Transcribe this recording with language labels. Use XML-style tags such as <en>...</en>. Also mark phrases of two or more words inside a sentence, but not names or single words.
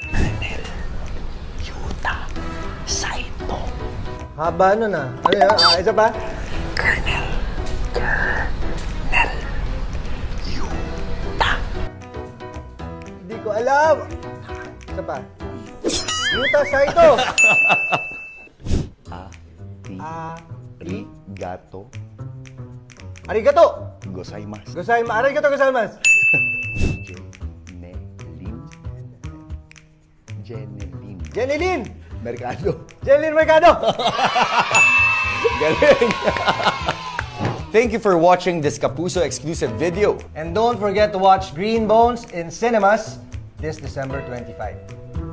<tl>Haba nun ah. Ano yan? Isa pa? Hindi ko alam. Isa pa? Yuta Saito.</tl> <ja>Arigato. Arigato. Gozaimasu. ありがとうございます.</ja> <tl>Jenilyn. Mercado. Jenilyn Mercado. Galing.</tl> <en>Thank you for watching this Kapuso exclusive video. And don't forget to watch Green Bones in cinemas this December 25.</en>